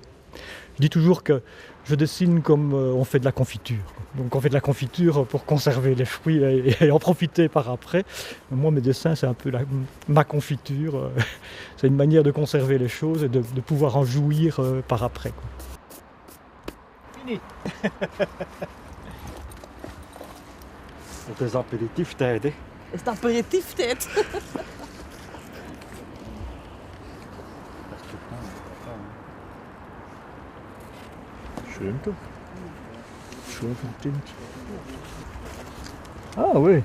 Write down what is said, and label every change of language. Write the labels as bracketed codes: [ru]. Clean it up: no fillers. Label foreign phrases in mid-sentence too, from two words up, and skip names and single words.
[fr] Je dis toujours que je dessine comme on fait de la confiture. Donc on fait de la confiture pour conserver les fruits et en profiter par après. Moi, mes dessins, c'est un peu ma confiture. C'est une manière de conserver les choses et de pouvoir en jouir par après, quoi. Fini. [nl] Het is aperitieftijd, hè. Is het aperitieftijd? Schön doch. Schön vertint. [fr] Ah oui.